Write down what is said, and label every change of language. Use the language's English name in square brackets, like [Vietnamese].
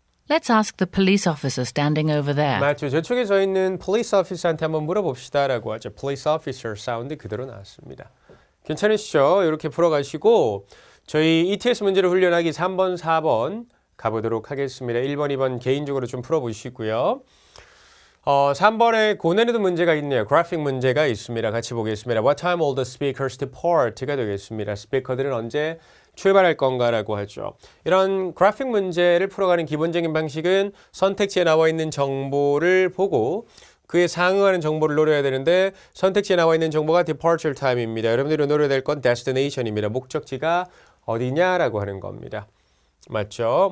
[English] Let's ask the police officer standing over there. [Korean] 맞죠. 저쪽에 서 있는 police officer한테 한번 물어봅시다 라고 하죠. police officer 사운드 그대로 나왔습니다. 괜찮으시죠? 이렇게 풀어가시고 저희 ETS 문제를 훈련하기 3번, 4번 가보도록 하겠습니다. 1번, 2번 개인적으로 좀 풀어보시고요. 3번에 고난이도 문제가 있네요. 그래픽 문제가 있습니다. 같이 보겠습니다. [English] What time will the speakers depart [Korean] 가 되겠습니다. 스피커들은 언제 출발할 건가라고 하죠. 이런 그래픽 문제를 풀어가는 기본적인 방식은 선택지에 나와 있는 정보를 보고 그에 상응하는 정보를 노려야 되는데 선택지에 나와 있는 정보가 departure time입니다. 여러분들이 노려야 될 건 destination입니다. 목적지가 어디냐라고 하는 겁니다. 맞죠?